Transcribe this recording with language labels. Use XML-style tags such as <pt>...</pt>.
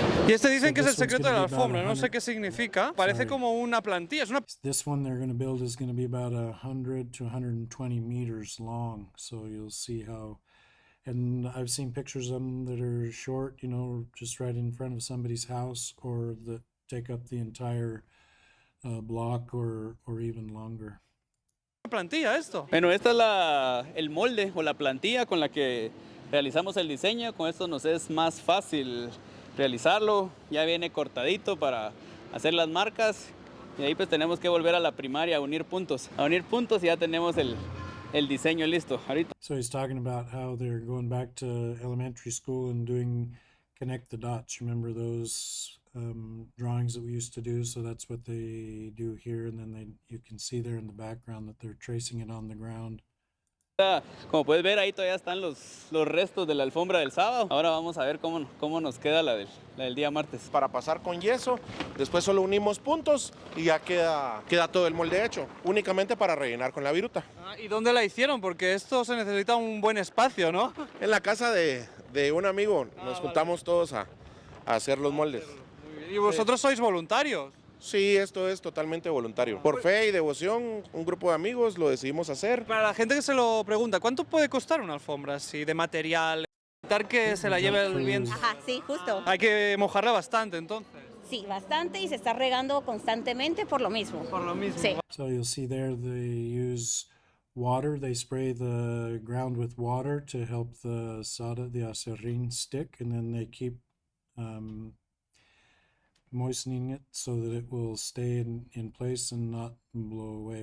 <es>Y este dicen que es el secreto de la alfombra, no sé qué significa. Parece como una plantilla, es una...</es> <en>This one they're going to build is going to be about 100 to 120 meters long. So you'll see how, and I've seen pictures of them that are short, just right in front of somebody's house, or that take up the entire block or even longer.</en> <es>plantilla esto. Bueno, esta es el molde o la plantilla con la que realizamos el diseño. Con esto nos es más fácil realizarlo. Ya viene cortadito para hacer las marcas. Y ahí pues tenemos que volver a la primaria a unir puntos. Y ya tenemos el diseño listo. Ahorita.</es> <en>So he's talking about how they're going back to elementary school and doing connect the dots. Remember those drawings that we used to do? So that's what they do here, and then you can see there in the background that they're tracing it on the ground.</en> <es>Como puedes ver, ahí todavía están los restos de la alfombra del sábado. Ahora vamos a ver cómo nos queda la del día martes. Para pasar con yeso, después solo unimos puntos y ya queda todo el molde hecho, únicamente para rellenar con la viruta. ¿Y dónde la hicieron? Porque esto se necesita un buen espacio, ¿no? En la casa de un amigo, nos juntamos todos a hacer los moldes. ¿Y vosotros sois voluntarios? Sí, esto es totalmente voluntario. Por fe y devoción, un grupo de amigos lo decidimos hacer. Para la gente que se lo pregunta, ¿cuánto puede costar una alfombra así de material? Evitar que se la lleve el viento. Ajá, sí, justo. Hay que mojarla bastante, entonces. Sí, bastante, y se está regando constantemente por lo mismo. Por lo mismo. Sí.</es> <en>So you'll see there they use water. They spray the ground with water to help the acerrín stick, and then they keep moistening it so that it will stay in place and not blow away.</en>